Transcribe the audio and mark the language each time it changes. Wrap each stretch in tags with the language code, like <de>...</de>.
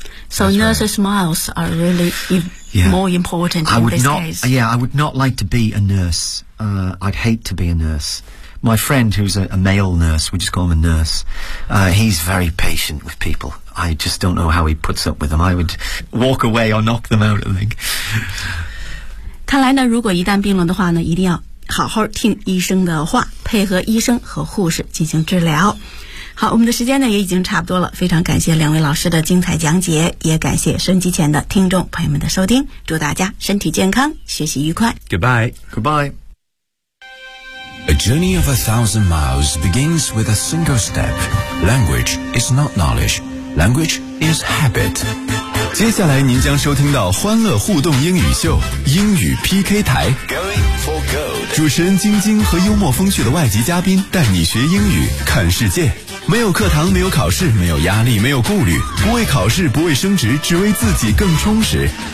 <en>So nurses' smiles are really more important in this case. Yeah, I would not like to be a nurse. I'd hate to be a nurse. My friend, who's a male nurse, we just call him a nurse, he's very patient with people. I just don't know how he puts up with them. I would walk away or knock them out, I think.</en> <zh>看来呢，如果一旦病了的话呢，一定要好好听医生的话，配合医生和护士进行治疗。好，我们的时间呢也已经差不多了，非常感谢两位老师的精彩讲解，也感谢收音机前的听众朋友们的收听，祝大家身体健康，学习愉快。</zh> <en>Goodbye. Goodbye. A journey of 1,000 miles begins with a single step. Language is not knowledge. Language is habit.</en> <zh>接下来您将收听到欢乐互动英语秀，英语 PK 台。</zh> <en>Going for gold.</en> <zh>主持人晶晶和幽默风趣的外籍嘉宾带你学英语，看世界。没有课堂，没有考试，没有压力，没有顾虑，不为考试，不为升职，只为自己更充实。</zh>